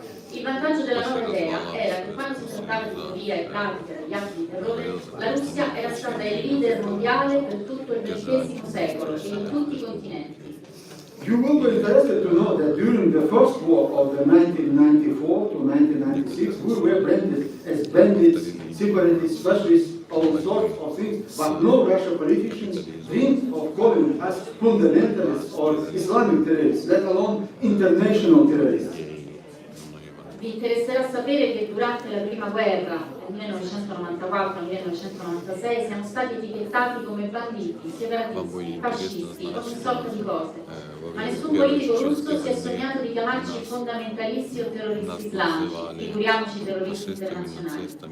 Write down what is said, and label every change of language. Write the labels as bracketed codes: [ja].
[it] Il vantaggio della nuova idea era che quando si trattava di teoria e pratica degli atti di terrore, la Russia era stata il leader mondiale per tutto il XX secolo e in tutti i continenti. [en] You will be interested to know that during the first war of the 1994 to 1996, we were branded as bandits, separatists, fascists, all sorts of things, but no Russian politicians dreamed of calling us fundamentalists or Islamic terrorists, let alone international terrorists. [it] Vi interesserà sapere che durante la prima guerra, nel 1994-1996, siamo stati etichettati come banditi, separatisti, fascisti, ogni sorta di cose. Ma nessun politico russo si è sognato di chiamarci fondamentalisti o terroristi islamici, figuriamoci terroristi internazionali.